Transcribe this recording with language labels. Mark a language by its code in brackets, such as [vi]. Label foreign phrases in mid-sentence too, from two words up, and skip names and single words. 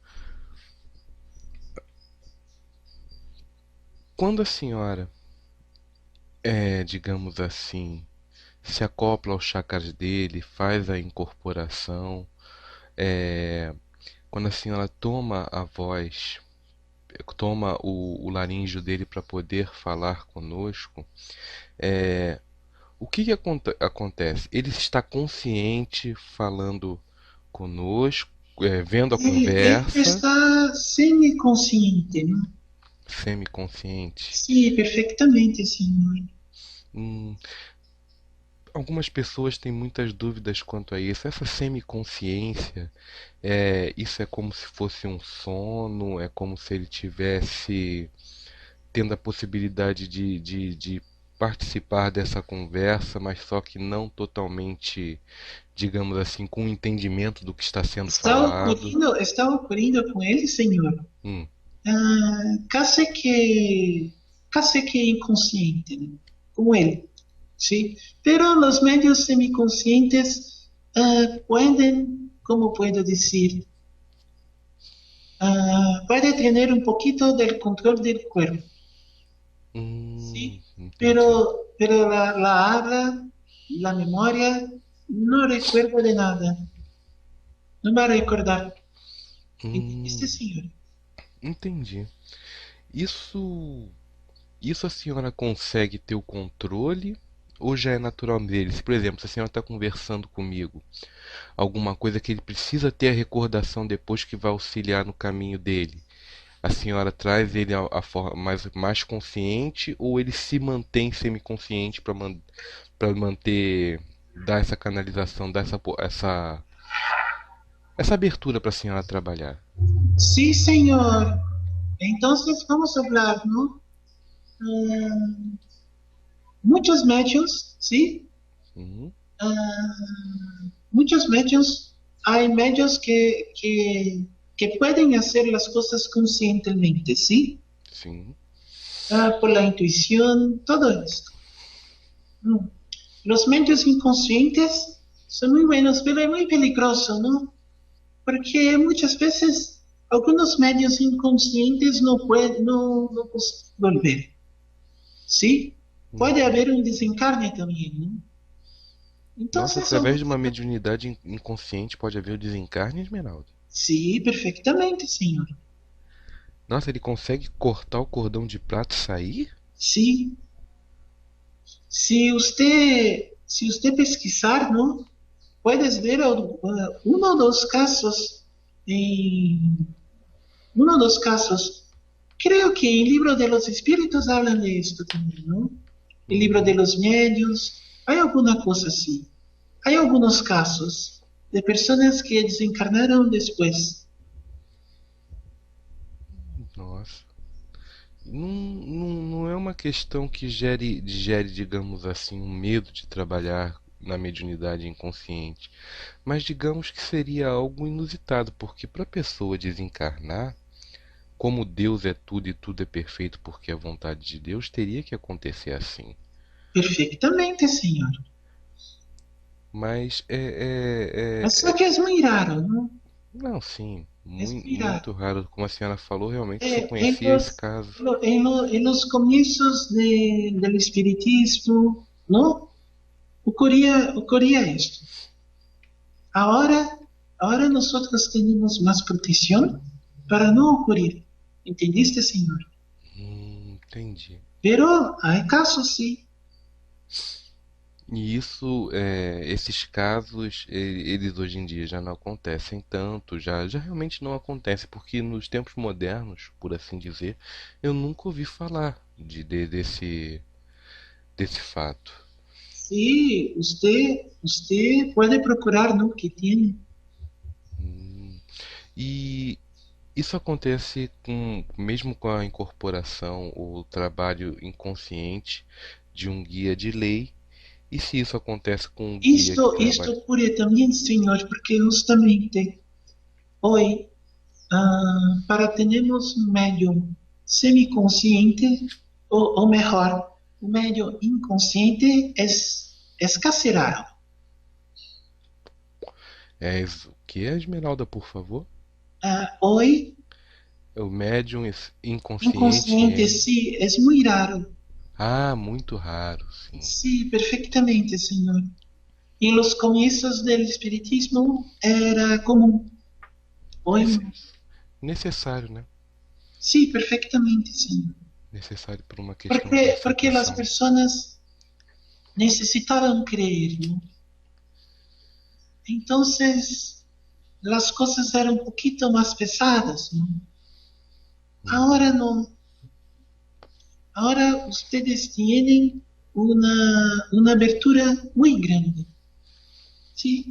[pt] Quando a senhora, digamos assim, se acopla aos chakras dele, faz a incorporação, é, quando a senhora toma a voz, toma o laríngeo dele para poder falar conosco, é, o que que acontece? Ele está consciente falando conosco, vendo a [es] Él [pt] conversa, [es] está semi-consciente, ¿no? [pt] semi-consciente. [es] Sí, perfectamente, Señor. [pt] Hum, algumas pessoas têm muitas dúvidas quanto a isso. Essa semiconsciência, isso é como se fosse um sono, é como se ele tivesse tendo a possibilidade de participar dessa conversa, mas só que não totalmente, digamos assim, com o entendimento do que está sendo falado. [es] Está ocurriendo con él, Señor. Hum, Ah, casi que inconsciente, ¿no? Como él, ¿sí? Pero los medios semiconscientes pueden, ¿cómo puedo decir? Puede tener un poquito del control del cuerpo, ¿sí? [pt] entendi. [es] Pero la habla, la memoria, no recuerda de nada, no va a recordar. ¿Entendiste, Hum, señor? [pt] entendi. Isso a senhora consegue ter o controle ou já é natural dele? Se, por exemplo, se a senhora está conversando comigo, alguma coisa que ele precisa ter a recordação depois que vai auxiliar no caminho dele, a senhora traz ele a forma mais consciente ou ele se mantém semiconsciente para manter, dar essa canalização, dar essa abertura para a senhora trabalhar? [es] Sí, señor. Entonces vamos a hablar, ¿no? Ah, muchos medios, ¿sí? Uhum, Muchos medios, hay medios que pueden hacer las cosas conscientemente, ¿sí? [pt] sim. [es] Por la intuición, todo esto. Mm. Los medios inconscientes son muy buenos, pero es muy peligroso, ¿no? Porque muchas veces algunos medios inconscientes no pueden, no consiguen volver, ¿sí? Puede Uhum. haber un desencarne también, ¿no? [pt] Nossa, [es] Entonces, [pt] através de uma mediunidade inconsciente pode haver o desencarne, Esmeralda? [es] sí, perfectamente, señor. [pt] Nossa, ele consegue cortar o cordão de prata e sair? [es] Sí, si usted pesquisar, ¿no? Puedes ver uno o dos casos, en, uno o dos casos. Creo que el libro de los espíritus hablan de esto también, ¿no? El libro de Uhum. los medios, hay alguna cosa así. Hay algunos casos de personas que desencarnaron después. [pt] Nossa. Não é uma questão que gere, digamos assim, um medo de trabalhar na mediunidade inconsciente, mas digamos que seria algo inusitado, porque para a pessoa desencarnar, como Deus é tudo e tudo é perfeito porque é a vontade de Deus, teria que acontecer assim. [es] Perfectamente, señor. [pt] Mas Mas só que é muito raro, não? não, sim, É muito raro. muito raro. Como a senhora falou, realmente só [es] En [pt] conhecia esse [es] los, [pt] caso. [es] en los comienzos del espiritismo, ¿no? Ocurría esto. Ahora, ahora nosotros tenemos más protección para no ocurrir. ¿Entendiste, señor? [pt] Entendi. [es] Pero hay casos, sí. [pt] E isso, esses casos, eles hoje em dia já não acontecem tanto, já realmente não acontece, porque nos tempos modernos, por assim dizer, eu nunca ouvi falar desse fato. [es] Sí, usted puede procurar, ¿no? Que tiene. [pt] E isso acontece mesmo com a incorporação ou trabalho inconsciente de um guia de lei, e se isso acontece com um guia que [es] Esto [pt] trabalha. [es] ocurre también, señor, porque justamente hoy, para tenemos un medio semiconsciente, o mejor, un medio inconsciente es casi raro. [pt] O que é, Esmeralda, por favor? [es] Hoy, [pt] O médium inconsciente [es] inconsciente [pt] em. [es] sí es muy raro. [pt] Ah, muito raro, sim. [es] Sí, perfectamente, señor. En los comienzos del espiritismo era común. Hoy [pt] Nesse- [es] no. [pt] Necessário, né? [es] Sí, perfectamente, señor. [pt] Necessário por uma questão de [es] Porque las [pt] aceitação. [es] personas necesitaban creer, ¿no? Entonces, las cosas eran un poquito más pesadas, ¿no? Ahora Uhum. no. Ahora ustedes tienen una abertura muy grande, ¿sí?